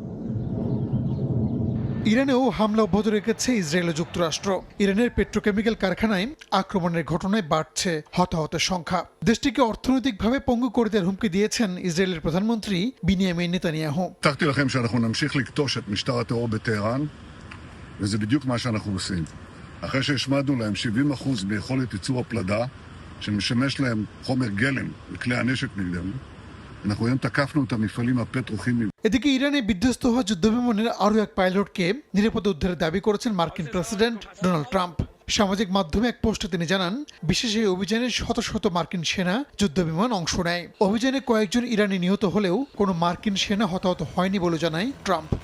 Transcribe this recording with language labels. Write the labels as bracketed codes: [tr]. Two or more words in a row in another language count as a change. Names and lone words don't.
[bn] ইরানেও হামলা অব্যাহত রেখেছে ইসরায়েল ও যুক্তরাষ্ট্র। ইরানের পেট্রোকেমিক্যাল কারখানায় আক্রমণের ঘটনায় বাড়ছে হতাহতের সংখ্যা। দেশটিকে অর্থনৈতিকভাবে পঙ্গু করে দেওয়ার হুমকি দিয়েছেন ইসরায়েলের প্রধানমন্ত্রী বিনিয়ামিন নেতানিয়াহু। [he] וזה בדיוק מה שאנחנו עושים. אחרי שהשמדנו להם 70% ביכולת ייצור הפלדה, שמשמש להם חומר גלם לכלי הנשק נגדנו, אנחנו היום תקפנו את המפעלים הפטרוכימיים. [bn] এদিকে ইরানে বিধ্বস্ত হওয়া যুদ্ধবিমানের আরও এক পাইলটকে নিরাপদ উদ্ধারের দাবি করেছেন মার্কিন প্রেসিডেন্ট ডোনাল্ড ট্রাম্প। সামাজিক মাধ্যমে এক পোস্টে তিনি জানান, বিশেষ এই অভিযানে শত শত মার্কিন সেনা যুদ্ধবিমান অংশ নেয়। অভিযানে কয়েকজন ইরানি নিহত হলেও কোনো মার্কিন সেনা হতাহত হয়নি বলে জানায় ট্রাম্প।